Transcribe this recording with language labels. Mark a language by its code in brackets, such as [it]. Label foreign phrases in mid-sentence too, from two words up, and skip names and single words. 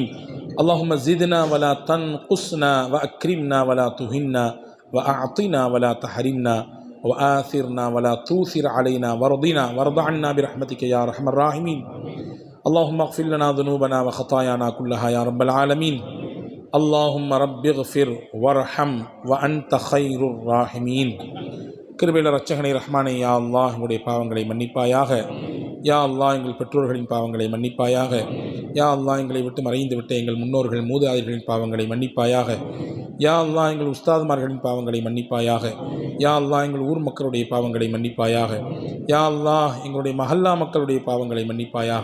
[ar] اللهم زدنا ولا تنقصنا وأكرمنا ولا تهنا وأعطنا ولا تحرمنا وآثرنا ولا توثر علينا وارض عنا برحمتك يا أرحم الراحمين. اللهم اغفر لنا ذنوبنا وخطايانا كلها يا رب العالمين. اللهم رب اغفر وارحم وأنت خير الراحمين. [ta] கிருபையுள்ள இரட்சகனே ரஹ்மானே, [ar] يا الله [ta] எங்களுடைய பாவங்களை மன்னிப்பாயாக. [ar] يا الله [ta] எங்கள் பெற்றோர்களின் பாவங்களை மன்னிப்பாயாக. [ar] يا الله [ta] எங்களை விட்டு மறைந்து விட்ட எங்கள் முன்னோர்கள் மூதாதையர்களின் பாவங்களை மன்னிப்பாயாக. [ar] يا الله [ta] எங்கள் உஸ்தாதுமார்களின் பாவங்களை மன்னிப்பாயாக. [ar] يا الله [ta] எங்கள் ஊர் மக்களுடைய பாவங்களை மன்னிப்பாயாக. [ar] يا الله [ta] எங்களுடைய மஹல்லா மக்களுடைய பாவங்களை மன்னிப்பாயாக.